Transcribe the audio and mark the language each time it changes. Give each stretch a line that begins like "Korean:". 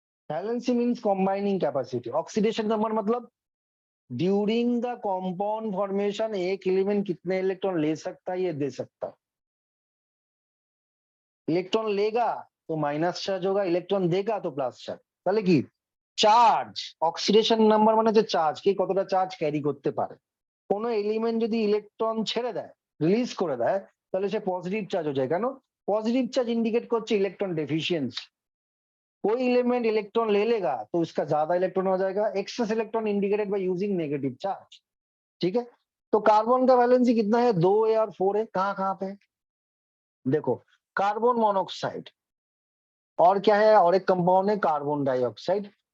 Hindi: Valency means combining capacity. Oxidation number मतलब during the compound formation एक element कितने electron ले सकता है, ये दे सकता है। इलेक्ट्रॉन लेगा तो माइनस चार्ज होगा, इलेक्ट्रॉन देगा तो प्लस चार्ज।
Bangla: তাহলে কি চার্জ, অক্সিডেশন নাম্বার মানে হচ্ছে চার্জ, কি কতটা চার্জ ক্যারি করতে পারে। কোনো এলিমেন্ট যদি ইলেকট্রন ছেড়ে দেয়, রিলিজ করে দেয়, তাহলে সে পজিটিভ চার্জ হয়ে যায়। কেন,
Hindi: पॉजिटिव चार्ज इंडिकेट
Bangla: করছে
Hindi: इलेक्ट्रॉन डेफिशिएंसी। कोई एलिमेंट इलेक्ट्रॉन ले लेगा तो उसका ज्यादा इलेक्ट्रॉन हो जाएगा, access electron indicated by using negative charge. ठीक है, तो कार्बन का वैलेंसी कितना है, 2 है और 4 है। कहाँ कहाँ पे, देखो कार्बन मोनोऑक्साइड और क्या है, और एक कंपाउंड है कार्बन डाइऑक्साइड।